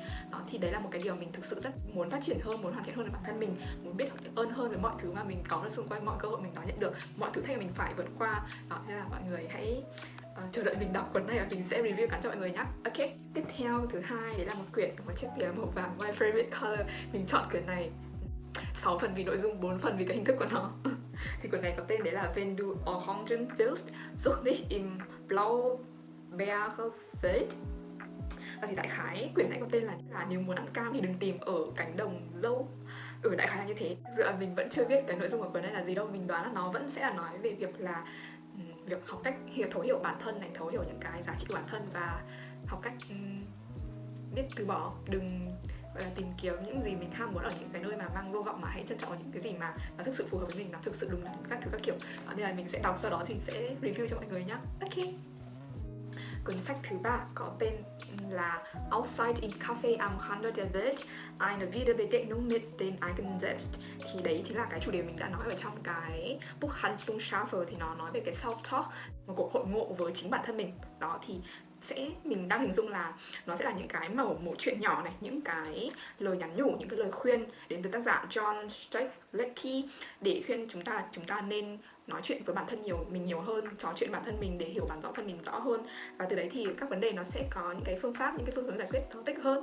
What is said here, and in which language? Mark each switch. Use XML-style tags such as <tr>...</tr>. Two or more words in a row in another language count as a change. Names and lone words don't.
<vi>Đó, thì đấy là một cái điều mình thực sự rất muốn phát triển hơn, muốn hoàn thiện hơn với bản thân mình, muốn biết ơn hơn với mọi thứ mà mình có được xung quanh, mọi cơ hội mình đã nhận được, mọi thử thách mà mình phải vượt qua. Đó, nên là mọi người hãy chờ đợi mình đọc cuốn này và mình sẽ review gắn cho mọi người nhé. Ok, tiếp theo thứ hai đấy là một quyển một chiếc bìa màu vàng,</vi> <en>my favorite color.</en> <vi>Mình chọn quyển này 6 phần vì nội dung, 4 phần vì cái hình thức của nó. Thì quyển này có tên đấy là Wenn du Orangen willst, such nicht im Blaubeerfeld. Và thì đại khái quyển này có tên là nếu muốn ăn cam thì đừng tìm ở cánh đồng dâu. Đại khái là như thế. Thực sự là mình vẫn chưa biết cái nội dung của quyển này là gì đâu. Mình đoán là nó vẫn sẽ là nói về việc là việc học cách thấu hiểu bản thân này, thấu hiểu những cái giá trị của bản thân và học cách biết từ bỏ, đừng gọi là tìm kiếm những gì mình ham muốn ở những cái nơi mà mang vô vọng, mà hãy trân trọng những cái gì mà nó thực sự phù hợp với mình, nó thực sự đúng đắn các thứ các kiểu. Nên là mình sẽ đọc, sau đó thì sẽ review cho mọi người nhé. Ok. Cuốn sách thứ ba có tên là Outside im Café am Rande der Welt, eine Wiederbegegnung mit den eigenen Selbst. Thì đấy chính là cái chủ đề mình đã nói ở trong cái Buchhandlungsschafe, thì nó nói về cái self-talk, một cuộc hội ngộ với chính bản thân mình. Đó thì mình đang hình dung là nó sẽ là những cái mẩu chuyện nhỏ này, những cái lời nhắn nhủ, những cái lời khuyên đến từ tác giả John Strzelecki để khuyên chúng ta nên nói chuyện với bản thân nhiều hơn, trò chuyện bản thân mình để hiểu bản thân mình rõ hơn, và từ đấy thì các vấn đề nó sẽ có những cái phương pháp, những cái phương hướng giải quyết nó tích hơn.</vi>